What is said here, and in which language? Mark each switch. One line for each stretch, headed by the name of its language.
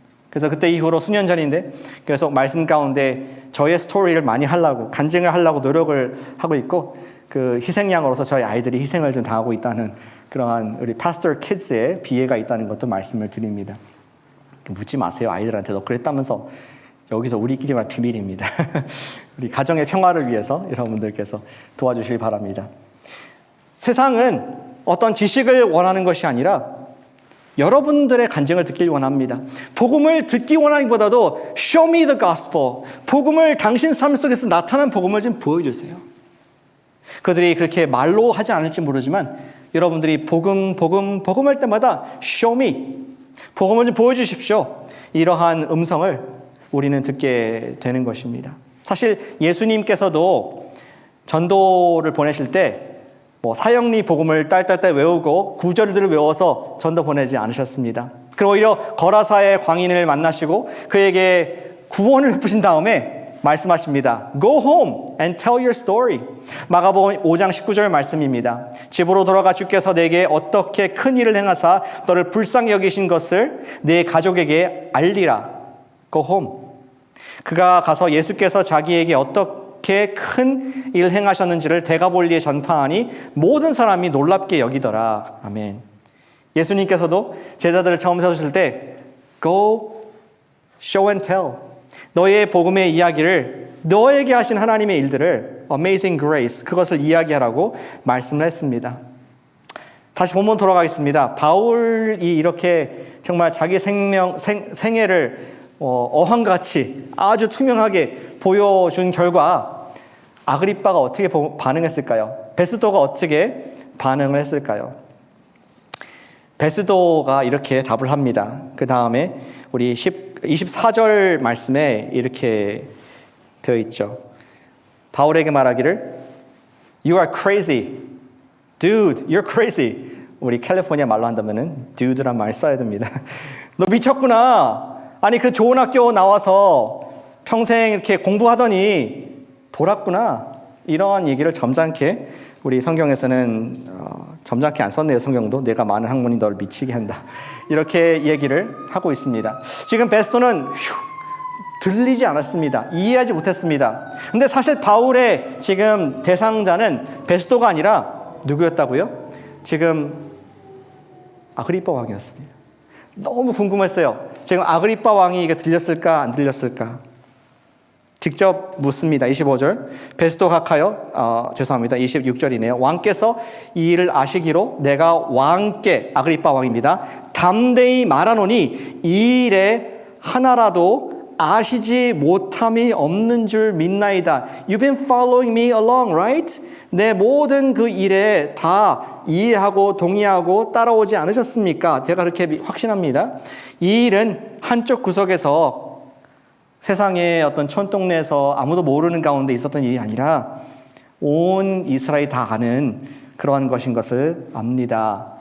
Korean: 그래서 그때 이후로 수년 전인데 계속 말씀 가운데 저의 스토리를 많이 하려고, 간증을 하려고 노력을 하고 있고, 그 희생양으로서 저희 아이들이 희생을 좀 당하고 있다는 그러한 우리 파스터 키즈의 비애가 있다는 것도 말씀을 드립니다. 묻지 마세요. 아이들한테 너 그랬다면서. 여기서 우리끼리만 비밀입니다. 우리 가정의 평화를 위해서 여러분들께서 도와주시기 바랍니다. 세상은 어떤 지식을 원하는 것이 아니라 여러분들의 간증을 듣길 원합니다. 복음을 듣기 원하기보다도
English: Show me the gospel.
Korean: 복음을 당신 삶 속에서 나타난 복음을 좀 보여주세요. 그들이 그렇게 말로 하지 않을지 모르지만 여러분들이 복음 할 때마다
English: Show me.
Korean: 복음을 좀 보여주십시오. 이러한 음성을 우리는 듣게 되는 것입니다. 사실 예수님께서도 전도를 보내실 때 사형리 복음을 딸딸딸 외우고 구절들을 외워서 전도 보내지 않으셨습니다. 그리고 오히려 거라사의 광인을 만나시고 그에게 구원을 베푸신 다음에 말씀하십니다.
English: Go home and tell your story.
Korean: 마가복음 5장 19절 말씀입니다. 집으로 돌아가 주께서 내게 어떻게 큰 일을 행하사 너를 불쌍히 여기신 것을 내 가족에게 알리라.
English: Go home.
Korean: 그가 가서 예수께서 자기에게 어떻게 큰 일 행하셨는지를 대가볼리에 전파하니 모든 사람이 놀랍게 여기더라. 아멘. 예수님께서도 제자들을 처음 세우실 때
English: Go show and tell.
Korean: 너의 복음의 이야기를, 너에게 하신 하나님의 일들을, Amazing Grace, 그것을 이야기하라고 말씀을 했습니다. 다시 본문 돌아가겠습니다. 바울이 이렇게 정말 자기 생애를 어항같이 아주 투명하게 보여준 결과 아그리빠가 어떻게 반응했을까요? 베스도가 어떻게 반응을 했을까요? 베스도가 이렇게 답을 합니다. 그 다음에 우리 24절 말씀에 이렇게 되어 있죠. 바울에게 말하기를
English: You are crazy. Dude, you're crazy.
Korean: 우리 캘리포니아 말로 한다면은 dude란 말 써야 됩니다. 너 미쳤구나. 아니 그 좋은 학교 나와서 평생 이렇게 공부하더니 돌았구나. 이러한 얘기를 점잖게 우리 성경에서는 점잖게 안 썼네요. 성경도 내가 많은 학문이 너를 미치게 한다. 이렇게 얘기를 하고 있습니다. 지금 베스도는 들리지 않았습니다. 이해하지 못했습니다. 근데 사실 바울의 지금 대상자는 베스도가 아니라 누구였다고요? 지금 아그리빠 왕이었습니다. 너무 궁금했어요. 지금 아그리빠 왕이 이게 들렸을까 안 들렸을까? 직접 묻습니다. 25절. 베스도 각하여, 죄송합니다. 26절이네요. 왕께서 이 일을 아시기로 내가 왕께, 아그리빠 왕입니다, 담대히 말하노니 이 일에 하나라도 아시지 못함이 없는 줄 믿나이다.
English: You've been following me along, right?
Korean: 내 모든 그 일에 다 이해하고 동의하고 따라오지 않으셨습니까? 제가 그렇게 확신합니다. 이 일은 한쪽 구석에서 세상의 어떤 촌동네에서 아무도 모르는 가운데 있었던 일이 아니라 온 이스라엘이 다 아는 그러한 것인 것을 압니다.